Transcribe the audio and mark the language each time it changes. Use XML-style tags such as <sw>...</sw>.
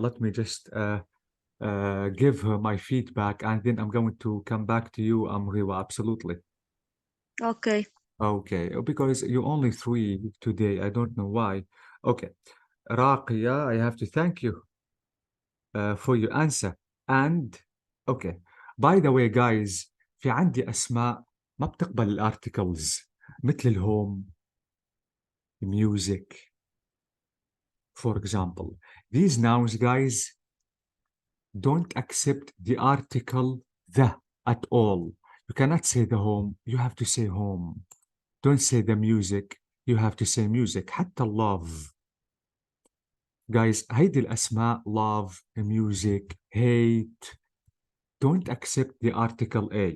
<en>Let me just give her my feedback, and then I'm going to come back to you, Riwa. Absolutely. Okay. Okay, because you're only 3 today. I don't know why. Okay, Raqiya, I have to thank you for your answer. And okay, by the way, guys,</en> <ar>في عندي أسماء ما بتقبل الارتكلز مثل الهوم, music.</ar> <en>For example, these nouns, guys, don't accept the article the at all. You cannot say the home, you have to say home. Don't say the music, you have to say music.</en> <ar>حتى</ar> <en>love. Guys,</en> <ar>هيدي الأسماء</ar> <en>love, music, hate, don't accept the article A.</en>